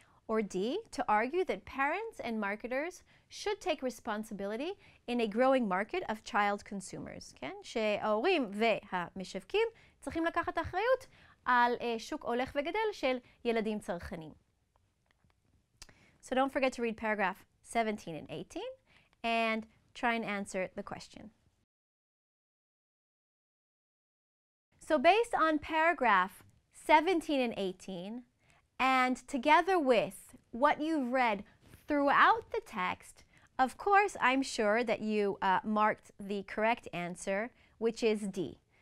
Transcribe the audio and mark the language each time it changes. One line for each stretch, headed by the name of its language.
English: or D, to argue that parents and marketers should take responsibility in a growing market of child consumers, כן?
Hebrew: שההורים והמשווקים צריכים לקחת אחריות על שוק הולך וגדל של ילדים צרכנים.
English: So don't forget to read paragraph 17 and 18 and try and answer the question. So based on paragraph 17 and 18, and together with what you've read throughout the text, of course, I'm sure that you marked the correct answer, which is D.